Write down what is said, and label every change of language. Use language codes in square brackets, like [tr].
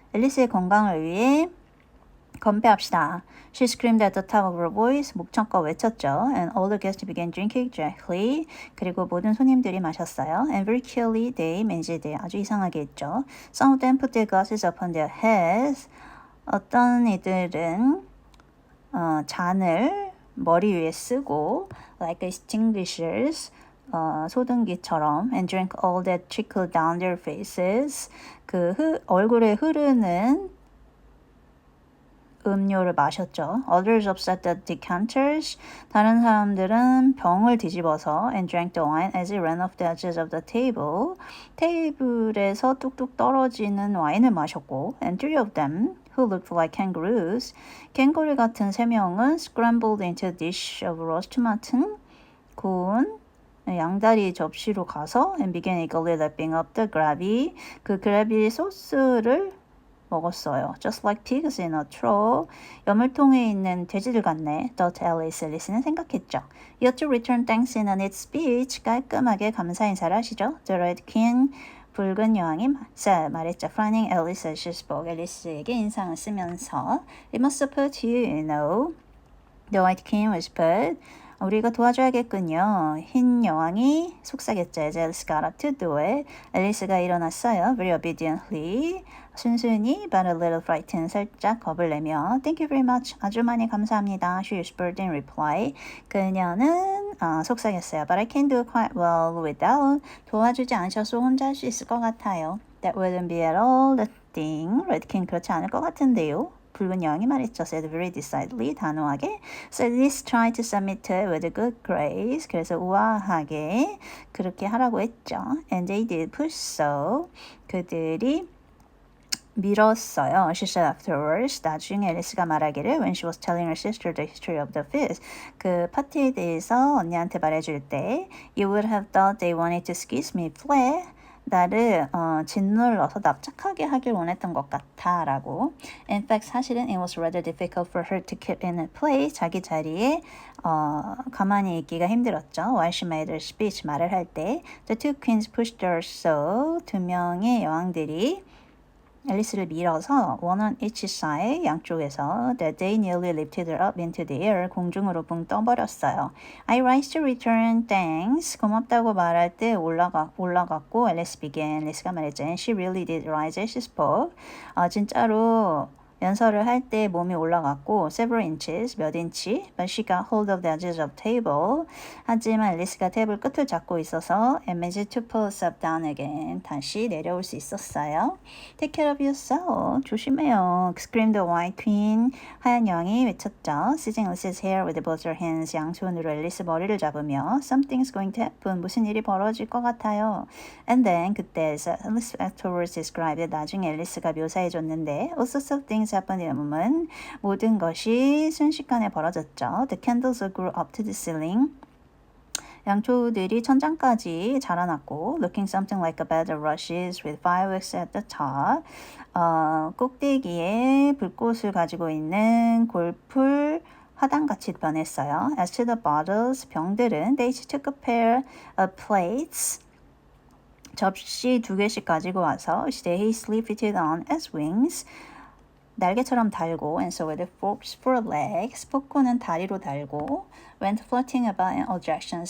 [ko] 앨리스의 건강을 위해 건배합시다. [en] She screamed at the top of her voice. [ko] 목청껏 외쳤죠. [en] And all the guests began drinking directly. [ko] 그리고 모든 손님들이 마셨어요. [en] And very clearly they managed it. [ko] 아주 이상하게 했죠. [en] Some of them put their glasses upon their heads. [ko] 어떤 이들은 잔을 머리 위에 쓰고 [en] like extinguishers [ko] 소등기처럼 [en] and drank all that trickled down their faces. [ko] 얼굴에 흐르는 음료를 마셨죠. [en] Others upset the decanters. [ko] 다른 사람들은 병을 뒤집어서 [en] and drank the wine as it ran off the edges of the table. [ko] 테이블에서 뚝뚝 떨어지는 와인을 마셨고 [en] and three of them who looked like kangaroos. [ko] 캥거루 같은 세 명은 [en] scrambled into a dish of roast mutton. [ko] 구운 양다리 접시로 가서 [en] and began eagerly lapping up the gravy. [ko] 그 그래비 소스를 먹었어요. [en] Just like pigs in a trough. [ko] 여물통에 있는 돼지들 같네. [en] thought Alice. [ko] 앨리스는 생각했죠. [en] You ought to return thanks in a neat speech. [ko] 깔끔하게 감사 인사를 하시죠. The red king. 붉은 여왕이 말했죠. [en] Frowning Alice as she spoke. [ko] 앨리스에게 인상을 쓰면서 [en] It must have put you, you know. The white king whispered. [ko] 우리가 도와줘야겠군요. 흰 여왕이 속삭였죠. [en] As Alice got up to do it. [ko] 앨리스가 일어났어요. [en] Very obediently. [ko] 순순히 [en] but a little frightened. [ko] 살짝 겁을 내며 [en] Thank you very much. [ko] 아주 많이 감사합니다. [en] She whispered in reply. [ko] 그녀는 속삭였어요. [en] But I can do quite well without. [ko] 도와주지 않으셔서 혼자 할 수 있을 것 같아요. [en] That wouldn't be at all the thing. [ko] Red King 그렇지 않을 것 같은데요. 붉은 여왕이 말했죠. [en] said very decidedly, [ko] 단호하게. [en] So Alice tried to submit it with a good grace. [ko] 그래서 우아하게 그렇게 하라고 했죠. [en] And they did push so. [ko] 그들이 밀었어요. [en] She said afterwards. [ko] 나중에 앨리스가 말하기를 [en] when she was telling her sister the history of the feast. [ko] 그 파티에 대해서 언니한테 말해줄 때 [en] You would have thought they wanted to squeeze me flat. [ko] 나를 짓눌러서 납작하게 하길 원했던 것 같아 라고. [en] In fact [ko] 사실은 [en] it was rather difficult for her to keep in a place. [ko] 자기 자리에 가만히 있기가 힘들었죠. [en] While she made her speech [ko] 말을 할 때 [en] The two queens pushed her so. [ko] 두 명의 여왕들이 앨리스를 밀어서 [en] one on each side [ko] 양쪽에서 [en] that they nearly lifted her up into the air [ko] 공중으로 붕 떠버렸어요. [en] I rise to return thanks [ko] 고맙다고 말할 때 올라갔고 [en] 앨리스 began [ko] 앨리스가 말했죠. [en] And she really did rise as she spoke. [ko] 진짜로 연설을 할 때 몸이 올라갔고 [en] several inches [ko] 몇 인치 [en] but she got hold of the edges of table [ko] 하지만 앨리스가 테이블 끝을 잡고 있어서 [en] and managed to pull herself down again [ko] 다시 내려올 수 있었어요. [en] Take care of yourself [ko] 조심해요. [en] screamed the white queen [ko] 하얀 여왕이 외쳤죠. [en] seizing Alice's hair with both her hands [ko] 양손으로 앨리스 머리를 잡으며 [en] something's going to happen [ko] 무슨 일이 벌어질 것 같아요. [en] And then [ko] 그때 [en] Alice afterwards described [ko] 나중에 앨리스가 묘사해줬는데 [en] also some things happened in a moment. [ko] 모든 것이 순식간에 벌어졌죠. [en] The candles grew up to the ceiling. [ko] 양초들이 천장까지 자라났고 [en] looking something like a bed of rushes with fireworks at the top. [ko] 꼭대기에 불꽃을 가지고 있는 골풀 화단같이 변했어요. [en] As to the bottles, [ko] 병들은 [en] they each took a pair of plates. [ko] 접시 2개씩 가지고 와서 [en] they hastily fitted on as wings. 날개처럼 달고 and so with the forks for legs. [ko] 포크는 다리로 달고 [en] went floating about in all directions.